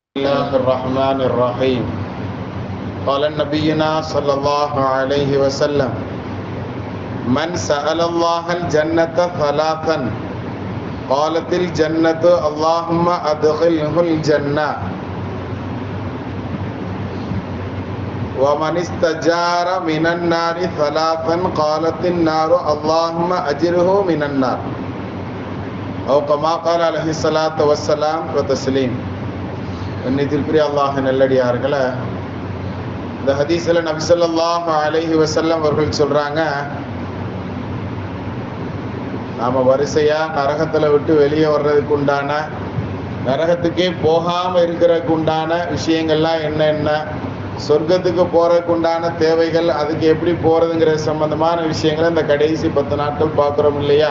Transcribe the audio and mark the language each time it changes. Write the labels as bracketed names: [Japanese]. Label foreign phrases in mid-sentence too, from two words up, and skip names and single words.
[Arabic] الله الرحمن الرحيم قال نبينا صلى الله عليه وسلم من سأل الله الجنة ثلاثا قالت الجنة اللهم أدخله الجنة ومن استجار من النار ثلاثا قالت النار اللهم أجره من النار أو كما قال عليه الصلاة والسلام وتسليم. [Tamil] இன்னித்திற்குரிய அல்லாஹ் நல்லடியார்களே, இந்த ஹதீஸில் நபி [Arabic] صلى الله عليه وسلم [Tamil] அவர்கள் சொல்றாங்க, நாம வரிசையா நரகத்துல விட்டு வெளியே வர்றதுக்கு உண்டான, நரகத்துக்கே போகாம இருக்கிறதுக்கு உண்டான விஷயங்கள்லாம் என்ன, சொர்க்கத்துக்கு போறதுக்கு உண்டான தேவைகள், அதுக்கு எப்படி போறதுங்கிற சம்பந்தமான விஷயங்களை இந்த கடைசி 10 நாட்கள் பார்க்குறோம் இல்லையா?